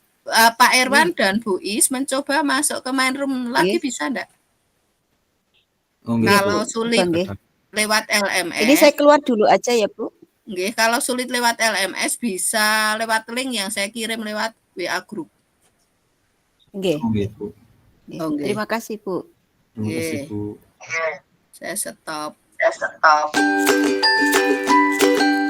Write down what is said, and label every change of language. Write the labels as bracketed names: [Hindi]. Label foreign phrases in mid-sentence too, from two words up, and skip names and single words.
[Indonesian] Pak Irwan dan Bu Is mencoba masuk ke main room lagi bisa enggak? Oh, nggih, Kalau Bu. sulit Nggih. lewat LMS. Ini saya keluar dulu aja ya Bu. Nggih, kalau sulit lewat LMS bisa lewat link yang saya kirim lewat WA group. Nggih. Oh, nggih, Bu. Nggih. Oh, nggih. Terima kasih Bu. Terima kasih Nggih. Bu. Saya stop.